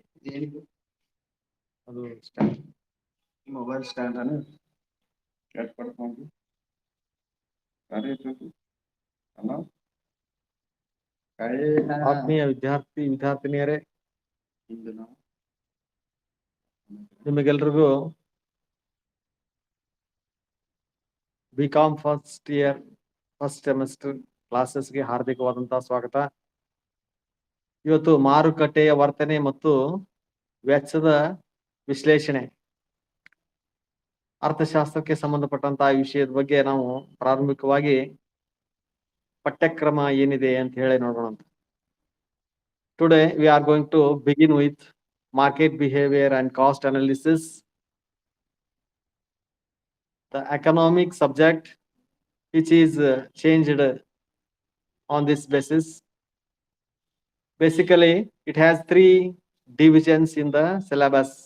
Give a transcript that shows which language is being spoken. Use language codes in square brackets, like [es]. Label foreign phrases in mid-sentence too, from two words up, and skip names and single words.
[kn] ಅದು ಸ್ಟ್ಯಾಂಡ್, [en] mobile stand [hi] है ना, कैट पड़ता अरे हेलो [kn] ಆತ್ಮೀಯ ವಿದ್ಯಾರ್ಥಿನಿಯರೇ, ನಿಮಗೆಲ್ರಿಗೂ [en] BCom first year first semester [kn] ಕ್ಲಾಸಸ್ಗೆ ಹಾರ್ದಿಕವಾದಂತಹ ಸ್ವಾಗತ. ಇವತ್ತು ಮಾರುಕಟ್ಟೆಯ ವರ್ತನೆ ಮತ್ತು ವೆಚ್ಚದ ವಿಶ್ಲೇಷಣೆ, ಅರ್ಥಶಾಸ್ತ್ರಕ್ಕೆ ಸಂಬಂಧಪಟ್ಟಂತಹ ವಿಷಯದ ಬಗ್ಗೆ ನಾವು ಪ್ರಾರಂಭಿಕವಾಗಿ ಪಠ್ಯಕ್ರಮ ಏನಿದೆ ಅಂತ ಹೇಳಿ ನೋಡೋಣ. [en] Today we are going to begin with market behavior and cost analysis, the economic subject which is changed on this basis. Basically, it has 3 divisions in the syllabus.